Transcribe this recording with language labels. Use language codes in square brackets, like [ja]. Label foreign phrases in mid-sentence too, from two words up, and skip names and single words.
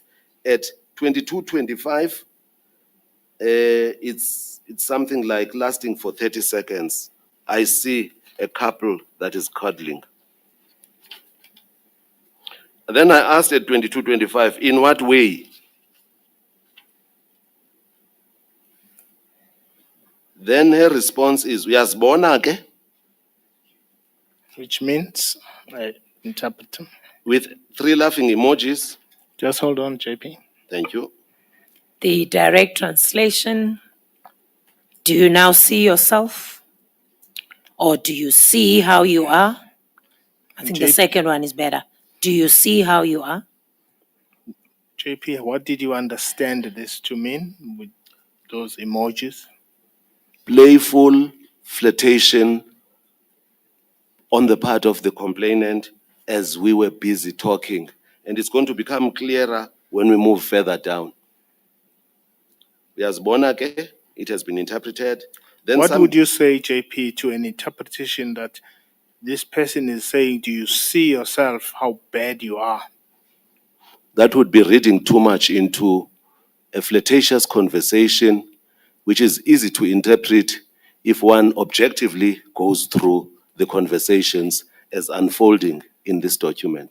[en] At 22:25, it's something like lasting for 30 seconds. I see a couple that is cuddling. Then I asked at 22:25, in what way? Then her response is, [xh] uyazibona ke? [en] Which means, I interpret them. With 3 laughing emojis. Just hold on, JP. Thank you. The direct translation, do you now see yourself? Or do you see how you are? I think the JP. second one is better. Do you see how you are? JP, what did you understand this to mean with those emojis? Playful flirtation on the part of the complainant as we were busy talking. And it's going to become clearer when we move further down. [xh] Uyazibona ke? [en] It has been interpreted. Then What would you say, JP, to an interpretation that this person is saying, do you see yourself how bad you are? That would be reading too much into a flirtatious conversation, which is easy to interpret if one objectively goes through the conversations as unfolding in this document.